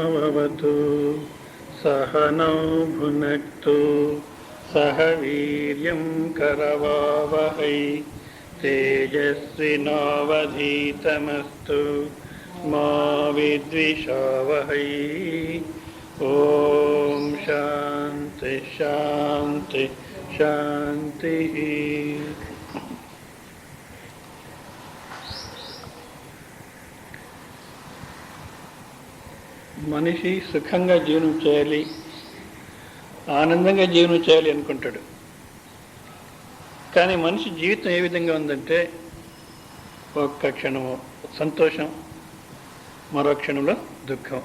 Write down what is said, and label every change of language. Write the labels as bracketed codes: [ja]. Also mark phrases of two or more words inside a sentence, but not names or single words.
[sa] सहनावतु सहनौ भुनक्तु सह वीर्यं करवावहै तेजस्विनावधीतमस्तु मा विद्विषावहै। ओम शांति शांति शांति। [te] మనిషి సుఖంగా జీవనం చేయాలి, ఆనందంగా జీవనం చేయాలి అనుకుంటాడు. కానీ మనిషి జీవితం ఏ విధంగా ఉందంటే ఒక్క క్షణము సంతోషం, మరో క్షణంలో దుఃఖం.